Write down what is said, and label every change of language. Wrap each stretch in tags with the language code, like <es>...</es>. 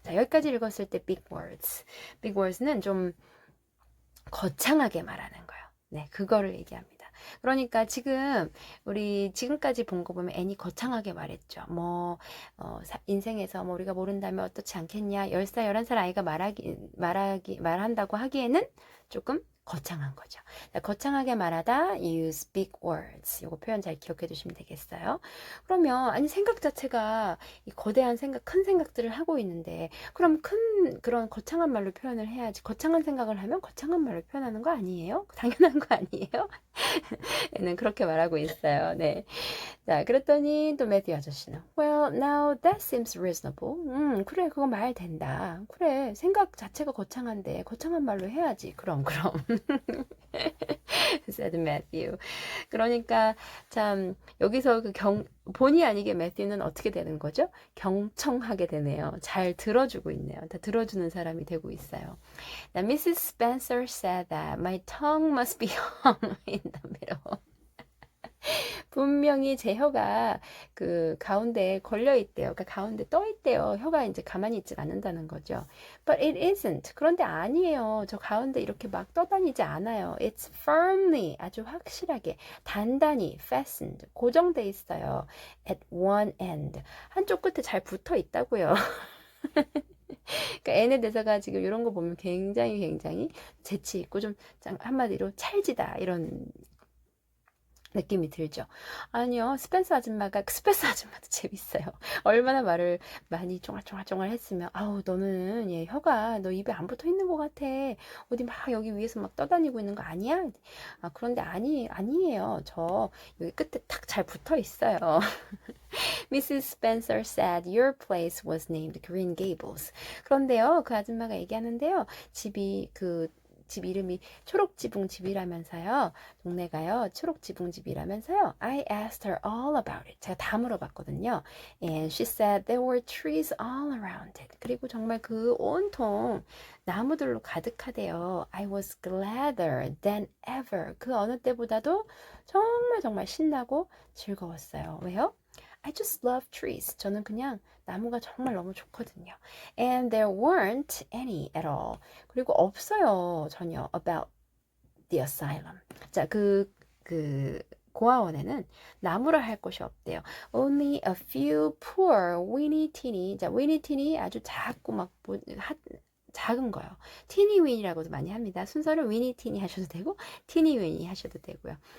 <ko>자, 여기까지 읽었을 때 big words. big words는 좀 거창하게 말하는 거예요. 네, 그거를 얘기합니다. 그러니까 우리 지금까지 본 거 보면 애니 거창하게 말했죠. 인생에서 우리가 모른다면 어떻지 않겠냐. 10살, 11살 아이가 말한다고 하기에는 조금 거창한 거죠. 거창하게 말하다</ko> <en>use big words.</en> <ko>이거 표현 잘 기억해 두시면 되겠어요. 그러면 아니 생각 자체가 이 거대한 큰 생각들을 하고 있는데 그럼 그런 거창한 말로 표현을 해야지. 거창한 생각을 하면 거창한 말로 표현하는 거 아니에요? 당연한 거 아니에요? 얘는 그렇게 말하고 있어요. 네. 자, 그랬더니 또 매튜 아저씨는</ko> <en>Well, now that seems reasonable.</en> <ko>그래, 그거 말 된다. 그래, 생각 자체가 거창한데 거창한 말로 해야지. 그럼.</ko> <en>said Matthew.</en> <ko>그러니까 참 여기서 본의 아니게 매튜는 어떻게 되는 거죠? 경청하게 되네요. 잘 들어주고 있네요. 다 들어주는 사람이 되고 있어요.</ko> <en>Now, Mrs. Spencer said that my tongue must be hung in the middle.</en> <ko>분명히 제 혀가 그 가운데에 걸려 있대요. 그러니까 가운데 떠 있대요. 혀가 이제 가만히 있지 않는다는 거죠.</ko> <en>But it isn't.</en> <ko>그런데 아니에요. 저 가운데 이렇게 막 떠다니지 않아요.</ko> <en>It's firmly,</en> <ko>아주 확실하게, 단단히</ko> <en>fastened,</en> <ko>고정돼 있어요.</ko> <en>At one end.</en> <ko>한쪽 끝에 잘 붙어 있다고요. 그러니까 N의 대사가 지금 이런 거 보면 굉장히 재치 있고 좀 한마디로 찰지다 이런 느낌이 들죠. 아니요, 스펜서 아줌마도 재밌어요. 얼마나 말을 많이 쫑알쫑알 했으면, 아우, 너는, 얘, 혀가, 너 입에 안 붙어 있는 것 같아. 어디 막 여기 위에서 막 떠다니고 있는 거 아니야? 아, 그런데 아니에요. 저 여기 끝에 탁 잘 붙어 있어요.</ko> <en>Mrs. Spencer said your place was named Green Gables.</en> <ko>그런데요, 그 아줌마가 얘기하는데요, 집 이름이 초록지붕집이라면서요. 동네가요. 초록지붕집이라면서요.</ko> <en>I asked her all about it.</en> <ko>제가 다 물어봤거든요.</ko> <en>And she said there were trees all around it.</en> <ko>그리고 정말 그 온통 나무들로 가득하대요.</ko> <en>I was gladder than ever.</en> <ko>그 어느 때보다도 정말 신나고 즐거웠어요. 왜요?</ko> <en>I just love trees.</en> <ko>저는 그냥 나무가 정말 너무 좋거든요.</ko> <en>And there weren't any at all.</en> <ko>그리고 없어요. 전혀</ko> <en>about the asylum.</en> <ko>자, 고아원에는 나무라 할 곳이 없대요.</ko> <en>Only a few poor weeny teeny.</en> <ko>자, weeny teeny 아주 작고 작은 거요. teeny weany라고도 많이 합니다. 순서를 weeny teeny 하셔도 되고 teeny weeny 하셔도 되고요.</ko>